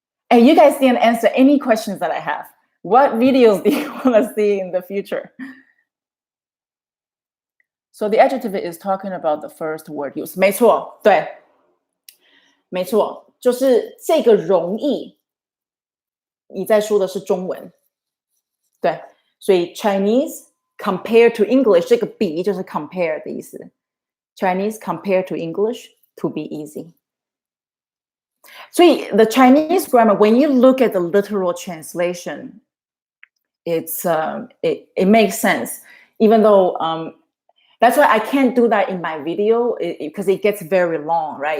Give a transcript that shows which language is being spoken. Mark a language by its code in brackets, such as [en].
[en] And you guys didn't answer any questions that I have. What videos do you want to see in the future? So the adjective is talking about the first word use. [zh] 没错，对，没错，就是这个容易，你在说的是中文，对，所以 Chinese compared to English 这个比就是 compare 的意思。 [en] Chinese compared to English to be easy. 所以 the Chinese grammar, when you look at the literal translation, it makes sense, even though that's why I can't do that in my video because it gets very long, right?